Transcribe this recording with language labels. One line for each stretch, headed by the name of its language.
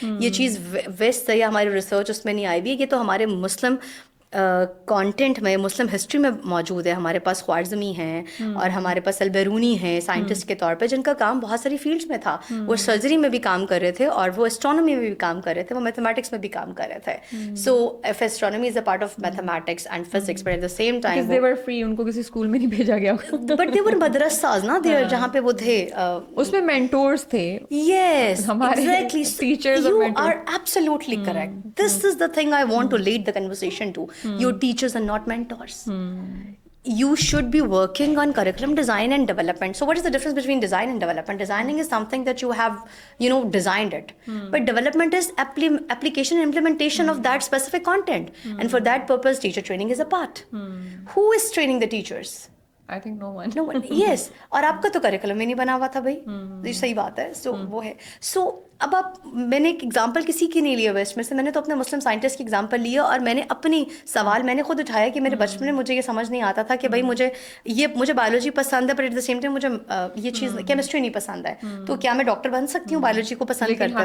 Urdu: یہ چیز ویسٹ یا ہماری ریسرچ اس میں نہیں آئی ہوئی ہے, یہ تو ہمارے مسلم کانٹینٹ میں, مسلم ہسٹری میں موجود ہے. ہمارے پاس خوارزمی ہیں, اور ہمارے پاس البیرونی ہیں سائنٹسٹ کے طور پہ, جن کا کام بہت ساری فیلڈس میں تھا. وہ سرجری میں بھی کام کر رہے تھے, اور وہ اسٹرانومی میں بھی کام کر رہے تھے, وہ میتھمیٹکس میں بھی کام کر رہے تھے.
English: so if astronomy is a part of mathematics and physics, but at the same time they were free,
Urdu: ان کو کسی اسکول میں نہیں بھیجا گیا.
English: but they were madrasas not there,
Urdu: جہاں پہ وہ تھے, اس میں مینٹورس تھے.
English: Yes,
Urdu: ہمارے
English: exactly. teachers You
Urdu: اور mentors.
English: are absolutely correct. This is the thing I want to lead the conversation to. Your teachers are not mentors. You should be working on curriculum design and development. So what is the difference between design and development? Designing is something that you have, designed it. But development is application and implementation of that specific content. And for that purpose, teacher training is a part. Who is training the teachers? I think no one. No one. Yes.
Urdu: اور آپ کا تو curriculum ہی نہیں بنا ہوا تھا بھائی, یہ صحیح بات ہے. سو وہ ہے. سو اب میں نے ایک ایگزامپل کسی کی نہیں لیا ویسٹ میں سے, میں نے تو اپنے مسلم سائنٹسٹ کی ایگزامپل لیا, اور میں نے اپنی سوال میں نے خود اٹھایا کہ میرے بچپن میں مجھے یہ سمجھ نہیں آتا تھا کہ بھائی مجھے بایولوجی پسند ہے,
English: but at the same time
Urdu: مجھے یہ چیز کیمسٹری نہیں پسند ہے, تو کیا میں ڈاکٹر بن سکتی ہوں بایولوجی کو پسند کرتے ہوئے؟